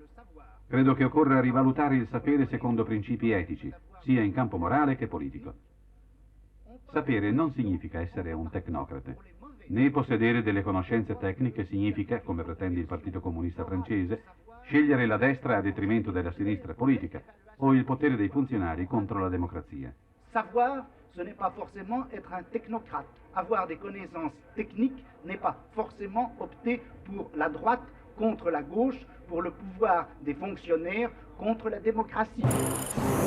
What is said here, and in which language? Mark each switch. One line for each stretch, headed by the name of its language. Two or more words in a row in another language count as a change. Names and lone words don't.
Italian: Credo che occorra rivalutare il sapere secondo principi etici, sia in campo morale che politico. Sapere non significa essere un tecnocrate, né possedere delle conoscenze tecniche significa, come pretende il Partito Comunista francese, scegliere la destra a detrimento della sinistra politica o il potere dei funzionari contro la democrazia.
French: Savoir, ce n'est pas forcément être un technocrate. Avoir des connaissances techniques n'est pas forcément opter pour la droite contre la gauche, pour le pouvoir des fonctionnaires contre la démocratie.